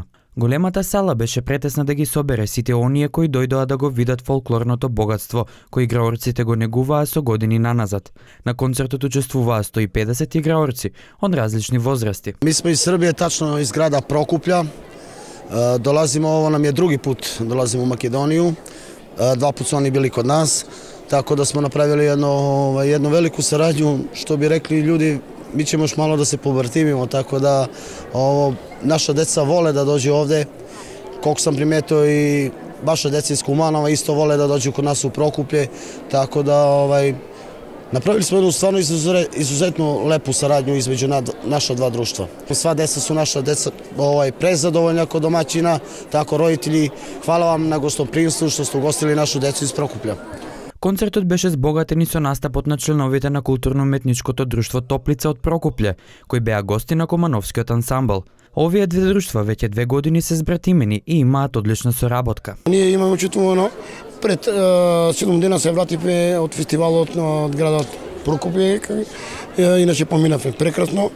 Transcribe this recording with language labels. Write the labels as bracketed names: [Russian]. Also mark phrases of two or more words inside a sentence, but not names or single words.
[Macedonian] Големата сала беше претесна да ги собере сите оние кои дојдоа да го видат фолклорното богатство, кои играорците го негуваа со години наназад. На концертот учествуваа 150 играорци од различни возрасти. [Serbian] Ми сме из Србија, тачно из града Прокупља. Долазимо, ово нам е други пут, долазимо у Македонiju. Два пut su oni bili kod nas, tako da smo napravili jednu veliku saradnju, što bi rekli ljudi, mi ćemo još malo da se povrtimimo, tako da naša deca vole da dođu ovde, koliko sam primetio i vaša deca iz Kumanova isto vole da dođu kod nas u Prokuplje, tako da napravili smo jednu stvarno izuzetno lepu saradnju između naša dva društva. Sva deca su naša deca prezadovoljna kod domaćina, tako roditelji, hvala vam na gostoprimstvu što ste ugostili našu decu iz Prokuplja. [Macedonian] Концертот беше збогатен и со настапот на членовите на културно-уметничкото друштво Топлица од Прокупле, кои беа гости на Комановскиот ансамбл. Овие две друштва веќе 2 години се збратимени и имаат одлична соработка. Ние имаме учествувано пред 7 дена се вративме од фестивалот од градот Прокопје, иначе поминавме прекрасно.